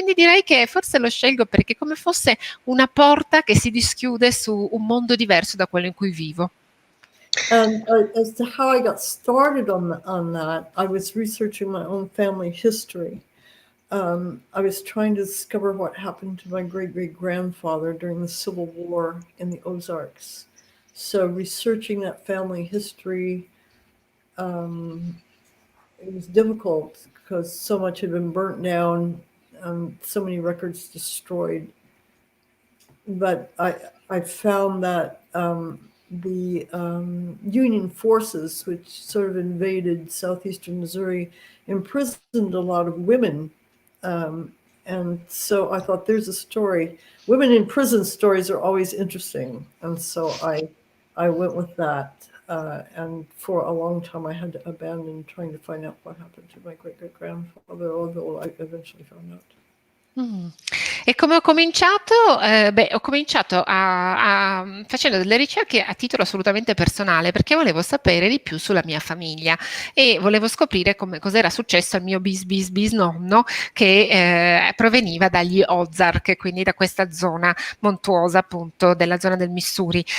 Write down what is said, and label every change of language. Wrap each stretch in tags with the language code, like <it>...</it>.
<it>Quindi direi che forse lo scelgo perché è come fosse una porta che si dischiude su un mondo diverso da quello in cui vivo.</it> <en>And as to how I got started on that, I was researching my own family history. I was trying to discover what happened to my great-great-grandfather during the Civil War in the Ozarks. So researching that family history, it was difficult because so much had been burnt down, so many records destroyed. But I found that the Union forces, which sort of invaded southeastern Missouri, imprisoned a lot of women. And so I thought, there's a story. Women in prison stories are always interesting. And so I went with that. And for a long time, I had to abandon trying to find out what happened to my great-great-grandfather, although I eventually found out.</en> <it>E come ho cominciato? Ho cominciato facendo delle ricerche a titolo assolutamente personale, perché volevo sapere di più sulla mia famiglia e volevo scoprire cos'era successo al mio bisnonno che proveniva dagli Ozark, quindi da questa zona montuosa appunto della zona del Missouri.</it>